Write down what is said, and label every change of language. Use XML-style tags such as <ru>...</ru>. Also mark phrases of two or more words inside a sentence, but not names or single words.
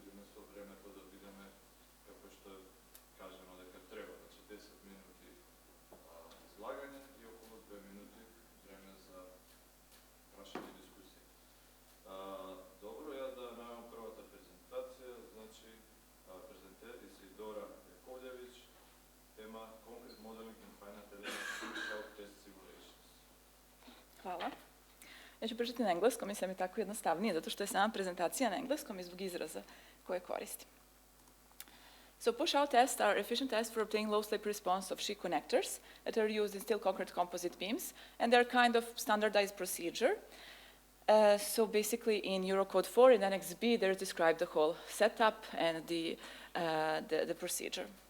<mk>со времето да бидеме, како што кажено дека треба, значи 10 минути излагање и околу 2 минути време за прашање и дискусија. Добро, ја да најавам првата презентација, значи презентер Исидора Јаковљевиќ, тема Concrete Modeling in Finite Element Push-Out Test Simulations.</mk> <sr>Hvala. Ja ću pričati na engleskom, mislim mi tako jednostavnije, zato što je sama prezentacija na engleskom i zbog izraza koje koristim.</sr> <en>So push-out tests are efficient tests for obtaining low-slip response of sheet connectors that are used in steel concrete composite beams, and they're kind of standardized procedure. So basically in Eurocode 4 in Annex B, there's described the whole setup and the procedure.</en>